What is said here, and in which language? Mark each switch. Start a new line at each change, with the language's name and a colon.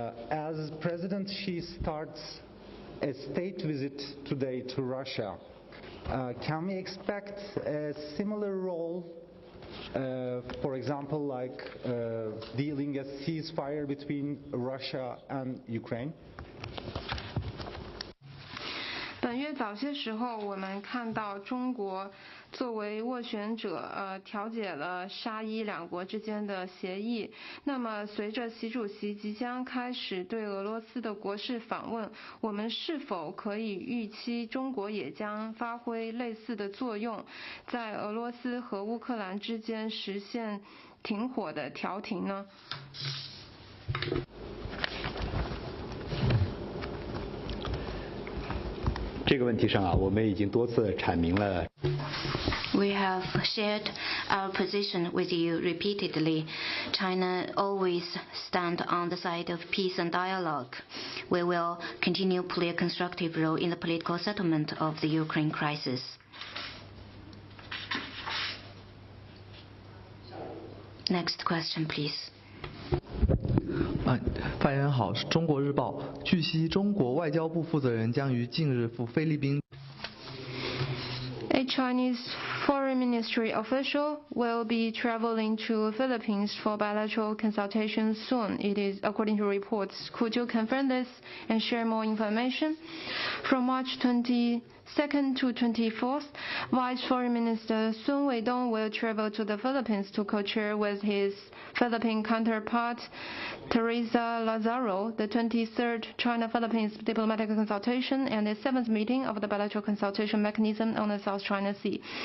English: As President Xi starts a state visit today to Russia, can we expect a similar role, for example, like dealing a ceasefire between Russia and Ukraine?
Chinese: 本月早些时候，我们看到中国作为斡旋者，调解了沙伊两国之间的协议。那么，随着习主席即将开始对俄罗斯的国事访问，我们是否可以预期中国也将发挥类似的作用，在俄罗斯和乌克兰之间实现停火的调停呢？这个问题上我们已经多次阐明了。
English: We have shared our position with you repeatedly. China always stand on the side of peace and dialogue. We will continue to play a constructive role in the political settlement of the Ukraine crisis. Next question, please.
Chinese: 发言人好，中国日报。据悉，中国外交部负责人将于近日赴菲律宾。
English: A Chinese foreign ministry official will be traveling to Philippines for bilateral consultations soon. It is according to reports. Could you confirm this and share more information? From March 22nd to 24th, Vice Foreign Minister Sun Weidong will travel to the Philippines to co-chair with his Philippine counterpart Teresa Lazaro the 23rd China-Philippines diplomatic consultation and the 7th meeting of the bilateral consultation mechanism on the South China Sea.